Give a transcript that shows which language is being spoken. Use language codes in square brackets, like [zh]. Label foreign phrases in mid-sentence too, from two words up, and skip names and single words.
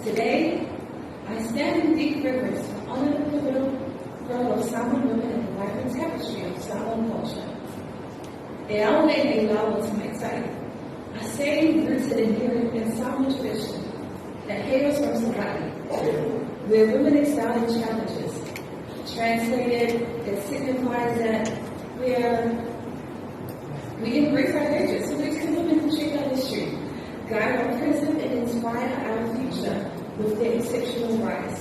[en] Today, I stand in deep reverence to honor the pivotal role of Samoan women in the vibrant tapestry of Samoan culture. [sm] E ao nei e lau [en] to my side, I say rooted in Samoan tradition that hails from Samoa, where women excel in challenges. Translated, it signifies that we embrace our heritage, so we can women who shape our history, guide our present, and inspire our future with their exceptional rise.